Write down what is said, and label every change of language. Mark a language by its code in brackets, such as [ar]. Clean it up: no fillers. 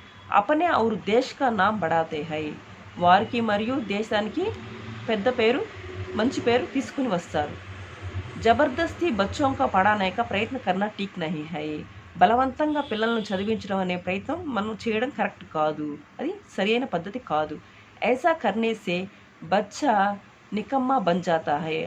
[hi] अपने और देश का नाम बढ़ाते हैं. [te] వారికి మరియు దేశానికి పెద్ద పేరు, మంచి పేరు తీసుకుని వస్తారు. [hi] జబర్దస్తి బచ్చోं का पढ़ाने का प्रयत्न करना ठीक नहीं है. [te] బలవంతంగా పిల్లలను చదివించడం అనే ప్రయత్నం మనం చేయడం కరెక్ట్ కాదు, అది సరైన పద్ధతి కాదు. [hi] ऐसा करने से बच्चा निकम्मा बन जाता है.